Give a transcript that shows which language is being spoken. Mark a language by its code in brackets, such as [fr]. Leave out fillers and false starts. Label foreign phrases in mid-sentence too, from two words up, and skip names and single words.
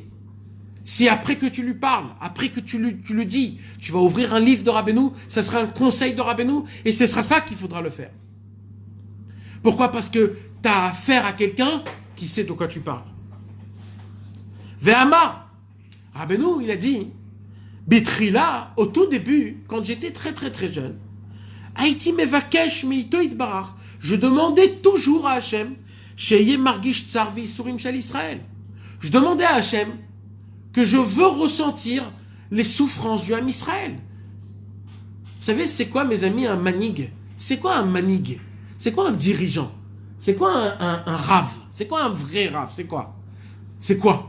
[fr] Si après que tu lui parles, après que tu le dis, tu vas ouvrir un livre de Rabbeinu, ça sera un conseil de Rabbeinu, et ce sera ça qu'il faudra le faire. Pourquoi? Parce que tu as affaire à quelqu'un qui sait de quoi tu parles. Ve'amar, Rabbeinu, il a dit, Bitrila, au tout début, quand j'étais très très très jeune, [he] הייתי מבקש ממנו יתברך, [fr] je demandais toujours à Hachem, [he] שאהיה מרגיש צער ויסורים של ישראל. [fr] Je demandais à Hachem que je veux ressentir les souffrances du [he] עם ישראל. [fr] Vous savez, c'est quoi, mes amis, un manig? C'est quoi un manig? C'est quoi un dirigeant? C'est quoi un rave? C'est quoi un vrai rave? C'est quoi? C'est quoi?